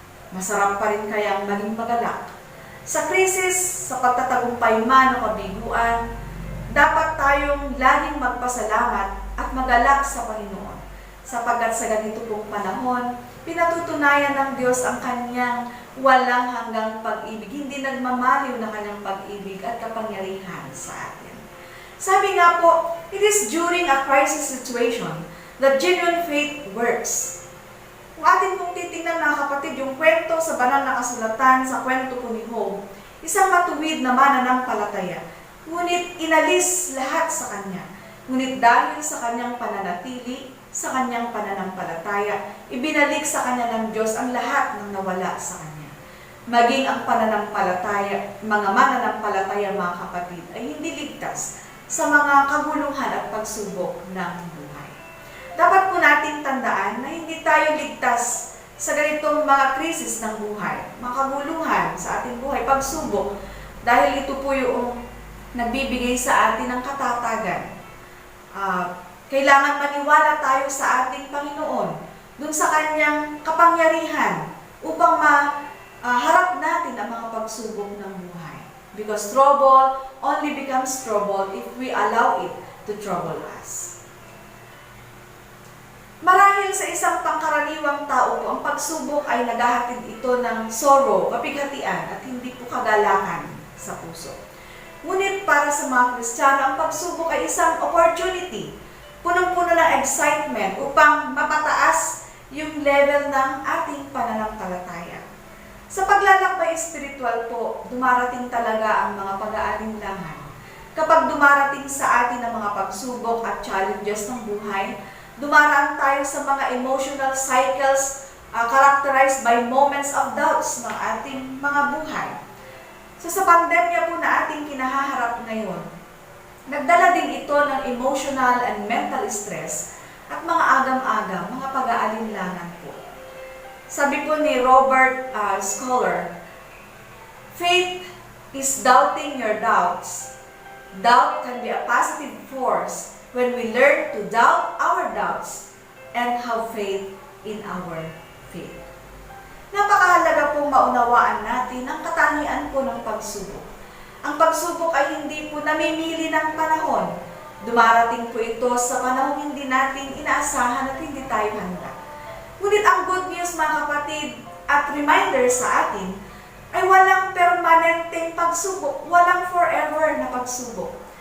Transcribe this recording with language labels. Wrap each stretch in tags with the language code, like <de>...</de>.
<tl>Masarap pa rin kayang maging magalak? Sa krisis, sa pagtatagumpay man o kabiguan, dapat tayong laging magpasalamat at magalak sa Panginoon. Sapagkat sa ganito pong panahon, pinatutunayan ng Diyos ang kanyang walang hanggang pag-ibig. Hindi nagmamaliw na kanyang pag-ibig at kapangyarihan sa atin. Sabi nga po,</tl> <en>it is during a crisis situation that genuine faith works.</en> <tl>Kung atin pong titingnan, mga kapatid, yung kwento sa banal na kasulatan, sa kwento po ni Job, isang matuwid na mananampalataya, ngunit inalis lahat sa kanya. Ngunit dahil sa kanyang pananatili, sa kanyang pananampalataya, ibinalik sa kanya ng Diyos ang lahat ng nawala sa kanya. Maging ang pananampalataya, mga mananampalataya, mga kapatid, ay hindi ligtas sa mga kaguluhan at pagsubok ng buhay. Dapat po nating tandaan na hindi tayo ligtas sa ganitong mga krisis ng buhay, mga kaguluhan sa ating buhay, pagsubok, dahil ito po yung nagbibigay sa atin ng katatagan. Kailangan maniwala tayo sa ating Panginoon, dun sa Kanyang kapangyarihan, upang maharap natin ang mga pagsubok ng buhay.</tl> <en>Because trouble only becomes trouble if we allow it to trouble us.</en> <tl>Marahil sa isang pangkaraniwang tao po, ang pagsubok ay naghahatid ito ng sorrow, kapighatian, at hindi po kagalakan sa puso. Ngunit para sa mga Kristiyano, ang pagsubok ay isang opportunity, punong-puno ng excitement upang mapataas yung level ng ating pananampalataya. Sa paglalakbay espiritual po, dumarating talaga ang mga pag-aalinlangan. Kapag dumarating sa atin ang mga pagsubok at challenges ng buhay, dumaraan tayo sa mga</tl> <en>emotional cycles characterized by moments of doubts</en> <tl>ng ating mga buhay. So sa pandemya po na ating kinahaharap ngayon, nagdala din ito ng</tl> <en>emotional and mental stress</en> <tl>at mga agam-agam, mga pag-aalinlangan po. Sabi po ni</tl> <en>Robert Scholar, faith is doubting your doubts. Doubt can be a positive force when we learn to doubt our doubts and have faith in our faith.</en> <tl>Napakahalaga pong maunawaan natin ang katangian po ng pagsubok. Ang pagsubok ay hindi po namimili ng panahon. Dumarating po ito sa panahon hindi natin inaasahan at hindi tayo handa. Ngunit ang good news, mga kapatid, at reminder sa atin, ay walang permanenteng pagsubok, walang forever na pagsubok.</tl>